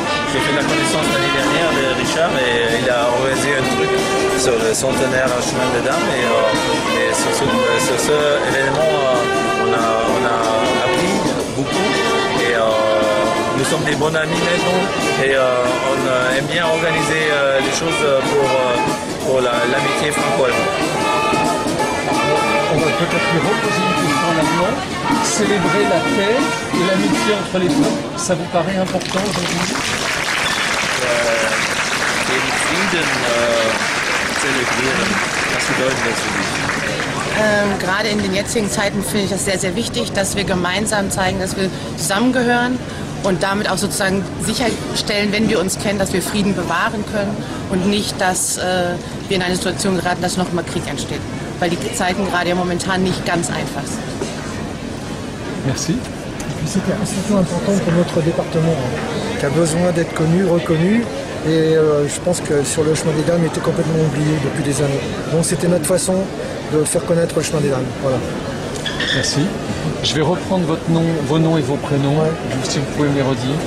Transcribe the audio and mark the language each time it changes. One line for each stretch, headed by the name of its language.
French: J'ai fait la connaissance l'année dernière de Richard et il a organisé un truc sur le centenaire chemin des Dames et sur ce événement on a appris beaucoup et nous sommes des bons amis maintenant et on aime bien organiser les choses pour l'amitié franco-allemande. On va peut-être lui reposer une question en allemand. Célébrer la paix et l'amitié entre les peuples, ça vous paraît important aujourd'hui?
German: Den Frieden zelebrieren, was bedeutet das für dich? Gerade in den jetzigen Zeiten finde ich das sehr, sehr wichtig, dass wir gemeinsam zeigen, dass wir zusammengehören und damit auch sozusagen sicherstellen, wenn wir uns kennen, dass wir Frieden bewahren können und nicht, dass wir in eine Situation geraten, dass nochmal Krieg entsteht. Weil die Zeiten gerade ja momentan nicht ganz einfach sind.
French: Merci. Et puis c'était surtout important pour notre département qui a besoin d'être connu, reconnu. Et je pense que sur le chemin des Dames, il était complètement oublié depuis des années. Donc c'était notre façon de faire connaître le chemin des Dames. Voilà. Merci. Je vais reprendre vos noms et vos prénoms, si vous pouvez me les redire.